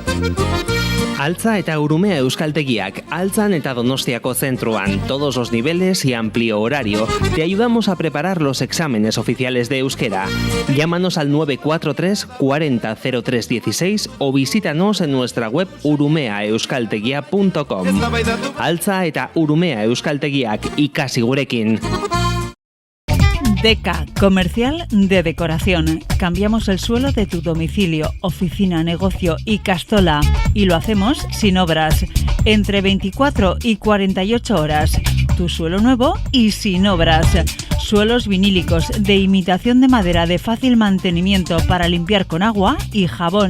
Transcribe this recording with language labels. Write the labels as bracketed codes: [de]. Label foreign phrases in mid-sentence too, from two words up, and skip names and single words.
[eu] Altza eta Urumea euskaltegiak, Altzan eta Donostiako centruan, [es] todos los niveles y amplio horario. Te ayudamos a preparar los exámenes oficiales de euskera. Llámanos al 943 40 03 16 o visítanos en nuestra web urumeaeuskaltegia.com. [eu] Altza eta Urumea euskaltegiak, ikasi gurekin. [es] Deca, comercial de decoración. Cambiamos el suelo de tu domicilio, oficina, negocio y castola. Y lo hacemos sin obras. Entre 24 y 48 horas. Tu suelo nuevo y sin obras. Suelos vinílicos de imitación de madera de fácil mantenimiento para limpiar con agua y jabón.